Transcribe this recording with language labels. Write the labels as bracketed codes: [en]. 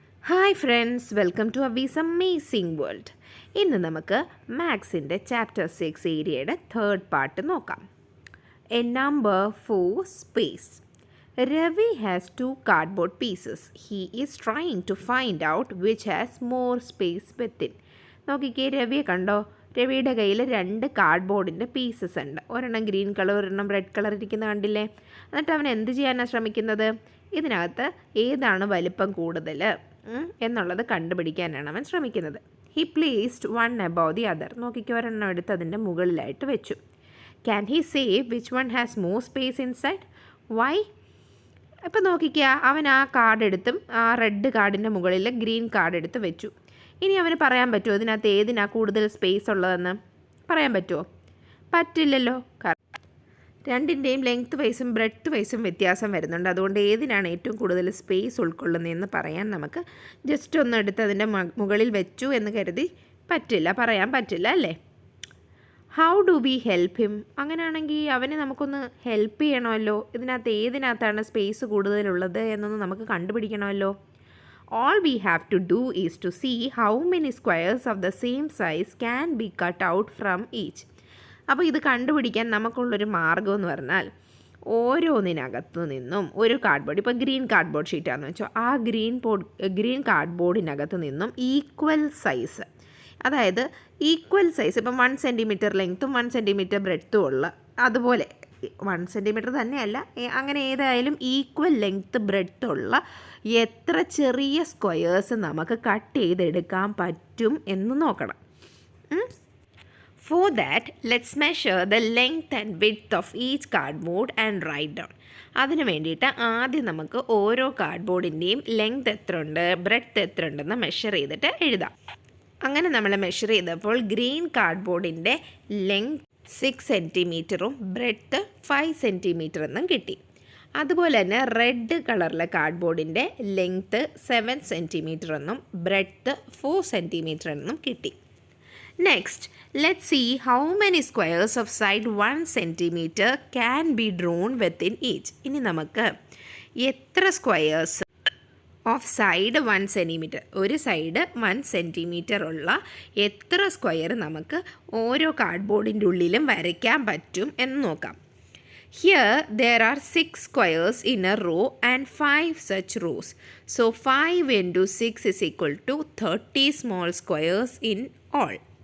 [ml] Hi friends, welcome to അവീസ് amazing world. ഇന്ന് നമുക്ക് മാത്സിൻ്റെ chapter 6 ഏരിയയുടെ തേർഡ് പാർട്ട് നോക്കാം. [en] A number 4 space. Ravi has 2 cardboard pieces. He is trying to find out which has more space within. [ml] നോക്കിക്കേ, രവിയെ കണ്ടോ? രവിയുടെ കയ്യിൽ 2 കാർഡ്ബോർഡിൻ്റെ pieces ഉണ്ട്. ഒരെണ്ണം ഗ്രീൻ കളർ, ഒരെണ്ണം റെഡ് കളർ ഇരിക്കുന്ന കണ്ടില്ലേ? എന്നിട്ട് അവൻ എന്ത് ചെയ്യാനാണ് ശ്രമിക്കുന്നത്? ഇതിനകത്ത് ഏതാണ് വലിപ്പം കൂടുതൽ എന്നുള്ളത് കണ്ടുപിടിക്കാനാണ് അവൻ ശ്രമിക്കുന്നത്. [en] He placed one above the other. [ml] നോക്കിക്കോ, ഒരെണ്ണം എടുത്ത് അതിൻ്റെ മുകളിലായിട്ട് വെച്ചു. [en] Can he say which one has more space inside? Why? [ml] ഇപ്പം നോക്കിക്കുക, അവൻ ആ കാർഡ് എടുത്തും ആ റെഡ് കാർഡിൻ്റെ മുകളിൽ ഗ്രീൻ കാർഡ് എടുത്ത് വെച്ചു. ഇനി അവന് പറയാൻ പറ്റുമോ ഇതിനകത്ത് ഏതിനാ കൂടുതൽ സ്പേസ് ഉള്ളതെന്ന്? പറയാൻ പറ്റുമോ? പറ്റില്ലല്ലോ. രണ്ടിൻ്റെയും ലെങ്ത് വൈസും ബ്രെഡ്ത്ത് വൈസും വ്യത്യാസം വരുന്നുണ്ട്. അതുകൊണ്ട് ഏതിനാണ് ഏറ്റവും കൂടുതൽ സ്പേസ് ഉൾക്കൊള്ളുന്നതെന്ന് പറയാൻ നമുക്ക് ജസ്റ്റ് ഒന്ന് എടുത്ത് അതിൻ്റെ മുകളിൽ വെച്ചു എന്ന് കരുതി പറയാൻ പറ്റില്ല അല്ലേ? [en] How do we help him? [ml] അങ്ങനെയാണെങ്കിൽ അവനെ നമുക്കൊന്ന് ഹെൽപ്പ് ചെയ്യണമല്ലോ. ഇതിനകത്ത് ഏതിനകത്താണ് സ്പേസ് കൂടുതലുള്ളത് എന്നൊന്ന് നമുക്ക് കണ്ടുപിടിക്കണമല്ലോ. [en] All we have to do is to see how many squares of the same size can be cut out from each. [ml] അപ്പോൾ ഇത് കണ്ടുപിടിക്കാൻ നമുക്കുള്ളൊരു മാർഗ്ഗം എന്ന് പറഞ്ഞാൽ ഓരോന്നിനകത്തു നിന്നും ഒരു കാർഡ്ബോർഡ്, ഇപ്പോൾ ഗ്രീൻ കാർഡ്ബോർഡ് ഷീറ്റാണെന്ന് വെച്ചോ, ആ ഗ്രീൻ കാർഡ്ബോർഡിനകത്ത് നിന്നും ഈക്വൽ സൈസ്, അതായത് ഈക്വൽ സൈസ്, ഇപ്പം 1 സെൻറ്റിമീറ്റർ ലെങ്ത്തും 1 സെൻറ്റിമീറ്റർ ബ്രെഡ്ത്തും ഉള്ള, അതുപോലെ 1 സെൻറ്റിമീറ്റർ തന്നെയല്ല, അങ്ങനെ ഏതായാലും ഈക്വൽ ലെങ്ത്ത് ബ്രെഡ്ത്തുള്ള എത്ര ചെറിയ സ്ക്വയേഴ്സ് നമുക്ക് കട്ട് ചെയ്തെടുക്കാൻ പറ്റും എന്ന് നോക്കണം. [en] For that, let's measure the length and width of each cardboard and write down. [ml] അതിന് വേണ്ടിയിട്ട് ആദ്യം നമുക്ക് ഓരോ കാർഡ്ബോർഡിൻ്റെയും ലെങ്ത് എത്ര ഉണ്ട്, ബ്രെഡ്ത്ത് എത്ര ഉണ്ടെന്ന് മെഷർ ചെയ്തിട്ട് എഴുതാം. അങ്ങനെ നമ്മൾ മെഷർ ചെയ്തപ്പോൾ ഗ്രീൻ കാർഡ്ബോർഡിൻ്റെ ലെങ്ത് 6 സെൻറ്റിമീറ്ററും ബ്രെഡ്ത്ത് 5 സെൻറ്റിമീറ്റർ എന്നും കിട്ടി. അതുപോലെ തന്നെ റെഡ് കളറിലെ കാർഡ്ബോർഡിൻ്റെ ലെങ്ത്ത് 7 സെൻറ്റിമീറ്റർ എന്നും ബ്രെഡ്ത്ത് 4 സെൻറ്റിമീറ്റർ എന്നും കിട്ടി. [en] Next, let's see how many squares of side 1 centimetre can be drawn within each. [ml] ഇനി നമുക്ക് എത്ര സ്ക്വയേഴ്സ് ഓഫ് സൈഡ് 1 സെൻറ്റിമീറ്റർ, ഒരു സൈഡ് 1 സെൻറ്റിമീറ്റർ ഉള്ള എത്ര സ്ക്വയർ നമുക്ക് ഓരോ കാർഡ്ബോർഡിൻ്റെ ഉള്ളിലും വരയ്ക്കാൻ പറ്റും എന്ന് നോക്കാം. [en] Here there are 6 squares in a row and 5 such rows. So 5 into 6 is equal to 30 small squares in all.